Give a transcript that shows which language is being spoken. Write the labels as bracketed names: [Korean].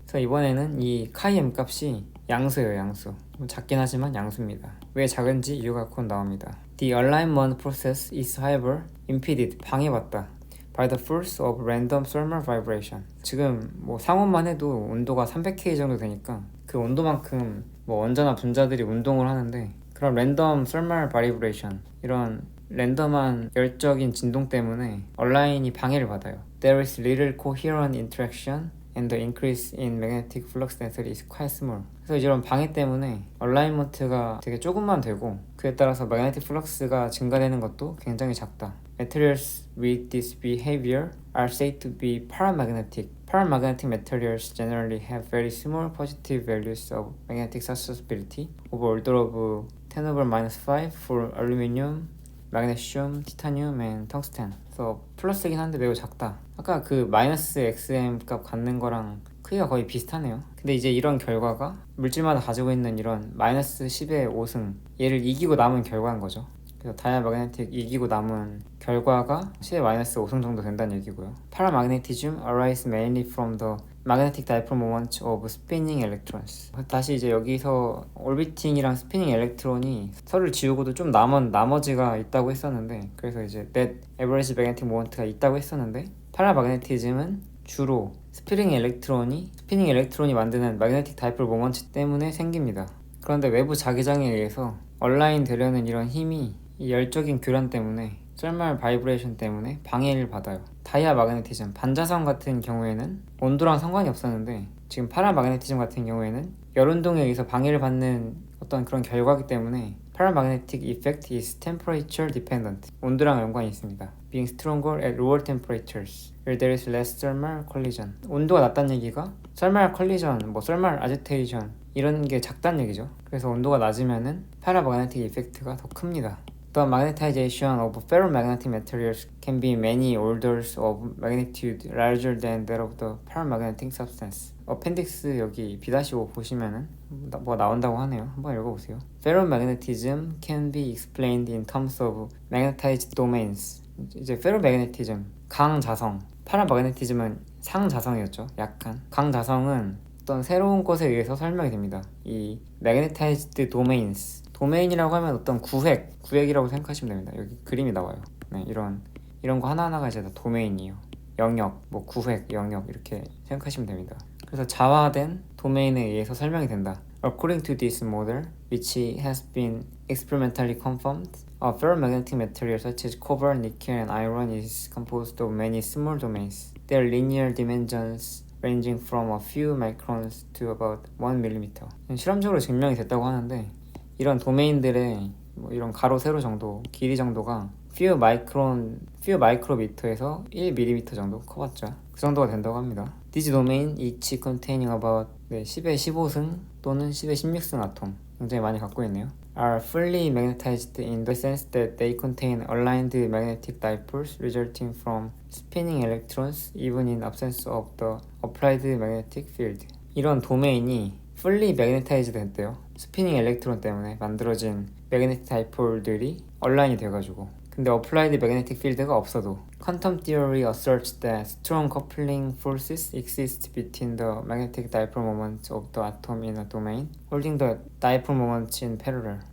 [Korean] 그래서 이번에는 이 chi-m 값이 양수예요, 양수. 작긴 하지만 양수입니다. 왜 작은지 이유가 곧 나옵니다. [English] The alignment process is however impeded, [Korean] 방해받다 [English] by the force of random thermal vibration. [Korean] 지금 뭐 상온만 해도 온도가 300K 정도 되니까 그 온도만큼 뭐 원자나 분자들이 운동을 하는데 그런 랜덤 thermal vibration, 이런 랜덤한 열적인 진동 때문에 얼라인이 방해를 받아요. [English] There is little coherent interaction and the increase in magnetic flux density is quite small. [Korean] 그래서 이런 방해 때문에 얼라인먼트가 되게 조금만 되고 그에 따라서 magnetic flux가 증가되는 것도 굉장히 작다. [English] Materials with this behavior are said to be paramagnetic. Paramagnetic materials generally have very small positive values of magnetic susceptibility of order of 10⁻⁵ for aluminum, magnesium, titanium, and tungsten. [Korean] 그래서 플러스긴 한데 매우 작다. 아까 그 마이너스 XM 값 갖는 거랑 크기가 거의 비슷하네요. 근데 이제 이런 결과가 물질마다 가지고 있는 이런 마이너스 10의 5승, 얘를 이기고 남은 결과인 거죠. 그래서 다이아마그네틱 이기고 남은 결과가 10의 마이너스 5승 정도 된다는 얘기고요. [English] Paramagnetism arises mainly from the magnetic dipole moment of spinning electrons. [Korean] 다시 이제 여기서 orbiting이랑 spinning electron이 서로를 지우고도 좀 남은 나머지가 있다고 했었는데, 그래서 이제 net average magnetic moment가 있다고 했었는데, 파라마그네티즘은 주로 스피닝 일렉트론이 만드는 magnetic dipole moment 때문에 생깁니다. 그런데 외부 자기장에 의해서 얼라인 되려는 이런 힘이 이 열적인 교란 때문에 thermal vibration 때문에 방해를 받아요. 다이아마그네티즘, 반자성 같은 경우에는 온도랑 상관이 없었는데 지금 파라마그네티즘 같은 경우에는 열운동에 의해서 방해를 받는 어떤 그런 결과이기 때문에 [English] paramagnetic effect is temperature dependent. [Korean] 온도랑 연관이 있습니다. [English] Being stronger at lower temperatures, where there is less thermal collision. [Korean] 온도가 낮다는 얘기가 thermal collision, thermal agitation 이런 게 작다는 얘기죠. 그래서 온도가 낮으면은 paramagnetic effect가 더 큽니다. [English] The magnetization of ferromagnetic materials can be many orders of magnitude larger than that of the paramagnetic substance. [Korean] 어펜딕스 여기 B-5 보시면은 뭐 나온다고 하네요. 한번 읽어보세요. [English] Ferromagnetism can be explained in terms of magnetized domains. [Korean] 이제 ferromagnetism, 강자성, 파라마그네티즘은 상자성이었죠. 약한. 강자성은 어떤 새로운 것에 의해서 설명이 됩니다. 이 magnetized domains, 도메인이라고 하면 어떤 구획이라고 생각하시면 됩니다. 여기 그림이 나와요. 네, 이런 거 하나하나가 이제 다 도메인이에요. 영역, 구획, 영역 이렇게 생각하시면 됩니다. 그래서 자화된 도메인에 의해서 설명이 된다. [English] According to this model, which has been experimentally confirmed, a ferromagnetic material such as copper, nickel, and iron is composed of many small domains. Their linear dimensions ranging from a few microns to about 1mm. [Korean] 실험적으로 증명이 됐다고 하는데 이런 도메인들의 이런 가로 세로 정도, 길이 정도가 few micrometer에서 1mm 정도 커봤죠. 그 정도가 된다고 합니다. [English] These domain each containing about [Korean] 10의 15승 또는 10의 16승 아톰, 굉장히 많이 갖고 있네요. [English] Are fully magnetized in the sense that they contain aligned magnetic dipoles resulting from spinning electrons even in absence of the applied magnetic field. [Korean] 이런 도메인이 fully magnetized 됐대요. 스피닝 엘렉트론 때문에 만들어진 magnetic dipole들이 얼라인이 돼가지고. 근데 applied magnetic field가 없어도 [English] quantum theory asserts that strong coupling forces exist between the magnetic dipole moments of the atom in a domain holding the dipole moments in parallel.